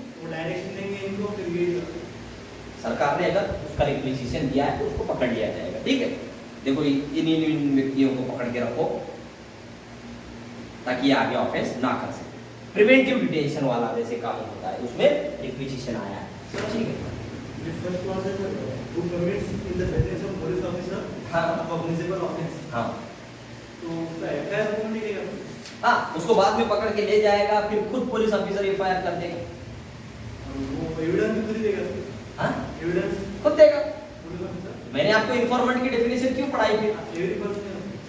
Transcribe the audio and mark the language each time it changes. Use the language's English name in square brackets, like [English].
[Hindi] वो डायरेक्शन देंगे इनको, फिर ये सरकार ने अगर उसका रिक्विजिशन दिया है तो उसको पकड़ लिया जाएगा। ठीक है, देखो इन व्यक्तियों को पकड़ के रखो ताकि आगे ऑफेंस ना कर सके। प्रिवेंटिव डिटेंशन वाला जैसे काम होता है उसमें रिक्विजिशन आया है। ठीक है, [English] the first clause is who commits in the presence of police officer [Hindi] हाँ। [English] a cognizable offense। [Hindi] हाँ तो उसका एफआईआर कौन लिखेगा? हाँ, उसको बाद में पकड़ के ले जाएगा, फिर खुद पुलिस ऑफिसर एफआईआर कर देगा। वो एविडेंस भी खुद ही देगा? हाँ, एविडेंस खुद देगा। Police officer? मैंने आपको इन्फॉर्मेंट की डेफिनेशन क्यों पढ़ाई थी? [English] every person,